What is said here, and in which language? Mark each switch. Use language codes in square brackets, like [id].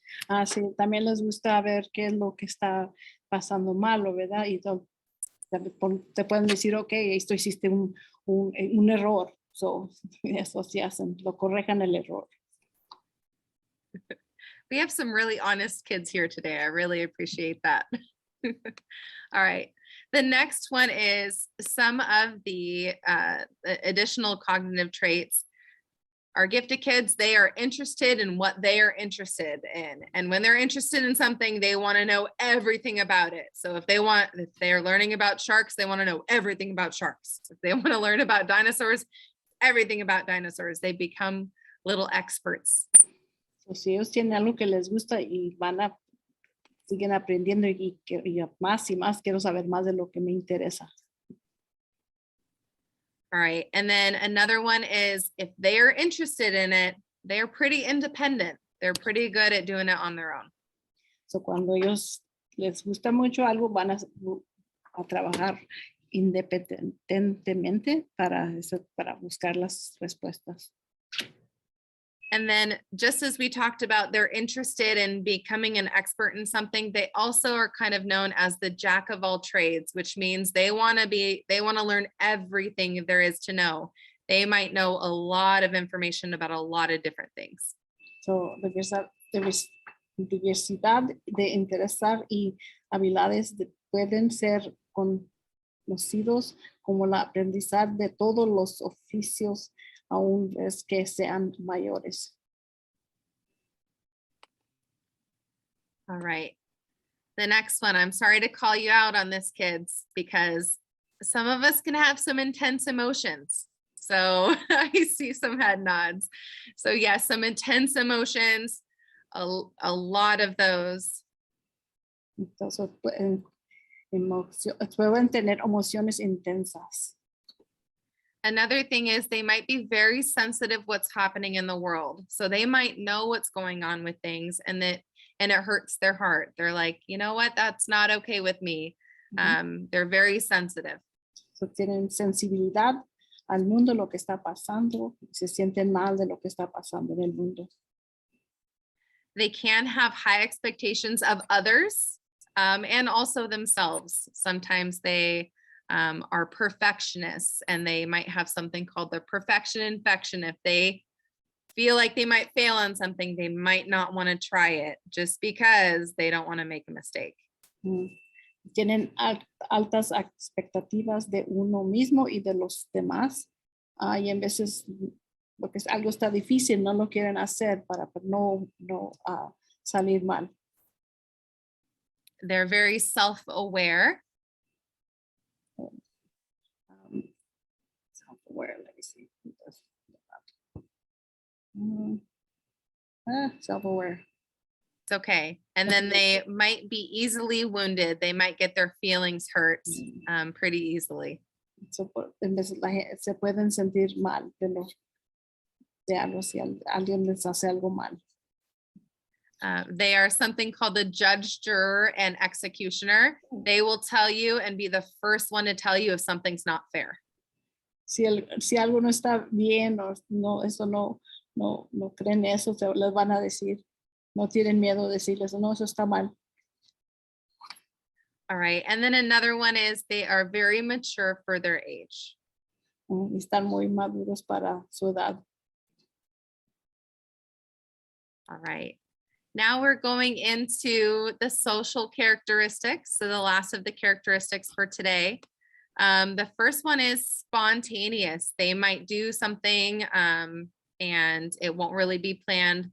[es] Sí, también les gusta ver qué es lo que está pasando malo, ¿verdad? Y te pueden decir, ok, esto hiciste un error. So, eso sí hacen, lo correjan el error. [en] We have some really honest kids here today. I really appreciate that. All right. The next one is some of the additional cognitive traits. Our gifted kids, they are interested in what they are interested in. And when they're interested in something, they want to know everything about it. So if they're learning about sharks, they want to know everything about sharks. If they want to learn about dinosaurs, everything about dinosaurs. They become little experts. [es] So, si ellos tienen algo que les gusta y siguen aprendiendo y más y más, quiero saber más de lo que me interesa. [en] All right. And then another one is if they are interested in it, they're pretty independent. They're pretty good at doing it on their own. [es] So, cuando ellos les gusta mucho algo, van a trabajar independientemente para buscar las respuestas. [en] And then just as we talked about, they're interested in becoming an expert in something. They also are kind of known as the jack of all trades, which means they want to learn everything there is to know. They might know a lot of information about a lot of different things. [es] So, diversidad de interesar y habilidades pueden ser conocidos como el aprendizaje de todos los oficios, aún es que sean mayores. [en] All right. The next one, I'm sorry to call you out on this, kids, because some of us can have some intense emotions. So I see some head nods. So yes, some intense emotions, a lot of those. [es] Entonces, pueden tener emociones intensas. [en] Another thing is they might be very sensitive what's happening in the world. So they might know what's going on with things and it hurts their heart. They're like, you know what, that's not okay with me. They're very sensitive. [es] So, tienen sensibilidad al mundo, lo que está pasando, se sienten mal de lo que está pasando en el mundo. [en] They can have high expectations of others and also themselves. Sometimes they are perfectionists, and they might have something called the perfection infection. If they feel like they might fail on something, they might not want to try it just because they don't want to make a mistake. [es] Tienen altas expectativas de uno mismo y de los demás. Y en veces, porque algo está difícil, no lo quieren hacer para no salir mal. [en] They're very self-aware. Self-aware, let me see. Self-aware. It's okay. And then they might be easily wounded. They might get their feelings hurt pretty easily. [es] So, en vez se pueden sentir mal de algo si alguien les hace algo mal. [en] They are something called the judge, juror, and executioner. They will tell you and be the first one to tell you if something's not fair. [es] Si algo no está bien o eso no creen eso, les van a decir, no tienen miedo de decirles, no, eso está mal. [en] All right, and then another one is they are very mature for their age. [es] Están muy maduros para su edad. [en] All right. Now we're going into the social characteristics. So the last of the characteristics for today. The first one is spontaneous. They might do something and it won't really be planned.